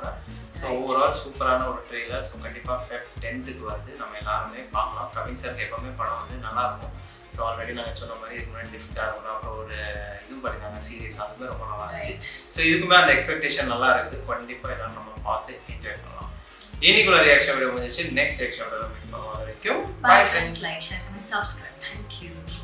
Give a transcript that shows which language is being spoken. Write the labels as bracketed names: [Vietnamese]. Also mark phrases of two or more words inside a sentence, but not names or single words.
[English] so overall [Tamil] சூப்பரான ஒரு ட்ரெய்லர். ஸோ கண்டிப்பாக Feb 10th வருது, நம்ம எல்லாருமே பார்க்கலாம். கவின் சார் எப்பவுமே படம் வந்து நல்லாயிருக்கும். [English] so already [Tamil] நாங்கள் சொன்ன மாதிரி இதுக்கு முன்னாடி லிஃப்டாக இருக்கணும், அப்புறம் ஒரு இது பண்ணியிருந்தாங்க சீரியஸ், அதுவுமே ரொம்ப நல்லா இருந்துச்சு. ஸோ இதுக்குமே அந்த எக்ஸ்பெக்டேஷன் நல்லா இருக்குது. கண்டிப்பாக எல்லாரும் நம்ம பார்த்து என்ஜாய் பண்ணலாம். இன்னைக்குள்ள [English] reaction video [Tamil] முடிஞ்சிச்சு. [English] next reaction video meet [Tamil] பண்ணுவோம். அது வரைக்கும் [English] Bye friends, like, share, comment, subscribe. Thank you.